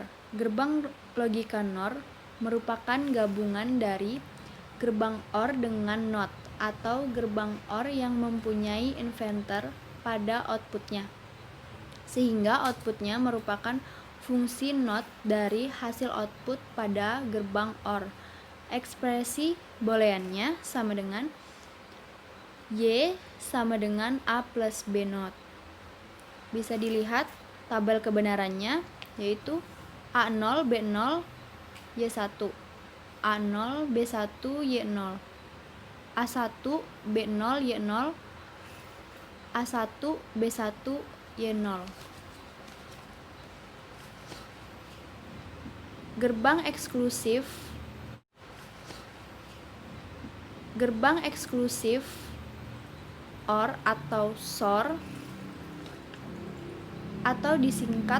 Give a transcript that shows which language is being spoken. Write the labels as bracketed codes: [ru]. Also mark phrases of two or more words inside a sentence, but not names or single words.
[id] Gerbang logika NOR merupakan gabungan dari gerbang OR dengan NOT atau gerbang OR yang mempunyai inverter pada outputnya, sehingga outputnya merupakan fungsi NOT dari hasil output pada gerbang OR. Ekspresi booleannya sama dengan Y sama dengan A plus B NOT. Bisa dilihat tabel kebenarannya yaitu A0 B0 Y1, A0 B1 Y0, A1 B0 Y0, A1 B1 Y0. Gerbang eksklusif OR atau SOR atau disingkat